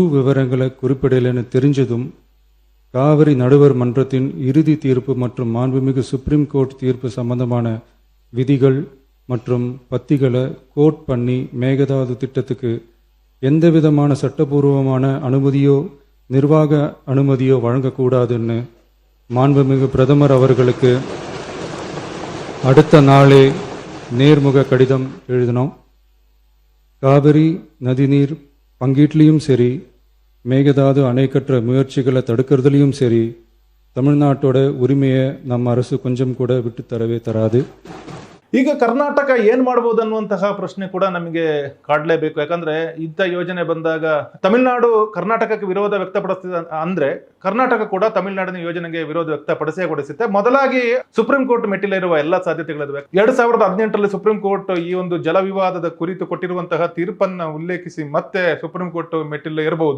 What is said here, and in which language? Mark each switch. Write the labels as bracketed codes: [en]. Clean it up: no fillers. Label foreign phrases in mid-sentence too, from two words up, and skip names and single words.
[ta] விவரங்களை குறிப்பிடலைன்னு தெரிஞ்சதும் காவிரி நடுவர் மன்றத்தின் இறுதி தீர்ப்பு மற்றும் மாண்புமிகு [en] Supreme Court [ta] தீர்ப்பு சம்பந்தமான விதிகள் மற்றும் பத்திகளை கோட் பண்ணி மேகதாது திட்டத்துக்கு எந்த விதமான சட்டபூர்வமான அனுமதியோ நிர்வாக அனுமதியோ வழங்கக்கூடாதுன்னு மாண்புமிகு பிரதமர் அவர்களுக்கு அடுத்த நாளே நேர்முக கடிதம் எழுதினோம். காவிரி நதிநீர் பங்கீட்லேயும் சரி, மேகதாது அணை கட்டுற முயற்சிகளை தடுக்கிறதுலையும் சரி, தமிழ்நாட்டோட உரிமையை நம்ம அரசு கொஞ்சம் கூட விட்டு தரவே தராது. [kn] ಈಗ ಕರ್ನಾಟಕ ಏನ್ ಮಾಡಬಹುದು ಅನ್ನುವಂತಹ ಪ್ರಶ್ನೆ ಕೂಡ ನಮಗೆ ಕಾಡಲೇಬೇಕು. ಯಾಕಂದ್ರೆ ಇಂಥ ಯೋಜನೆ ಬಂದಾಗ ತಮಿಳುನಾಡು ಕರ್ನಾಟಕಕ್ಕೆ ವಿರೋಧ ವ್ಯಕ್ತಪಡಿಸ್ತಿದೆ ಅಂದ್ರೆ ಕರ್ನಾಟಕ ಕೂಡ ತಮಿಳುನಾಡಿನ ಯೋಜನೆಗೆ ವಿರೋಧ ವ್ಯಕ್ತಪಡಿಸುತ್ತೆ. ಮೊದಲಾಗಿ [en] Supreme Court [kn] ಮೆಟ್ಟಿಲಿರುವ ಎಲ್ಲ ಸಾಧ್ಯತೆಗಳಿವೆ. 2018ರಲ್ಲಿ [en] Supreme Court [kn] ಈ ಒಂದು ಜಲ ವಿವಾದದ ಕುರಿತು ಕೊಟ್ಟಿರುವಂತಹ ತೀರ್ಪನ್ನ ಉಲ್ಲೇಖಿಸಿ ಮತ್ತೆ [en] Supreme Court [kn] ಮೆಟ್ಟಿಲು ಇರಬಹುದು.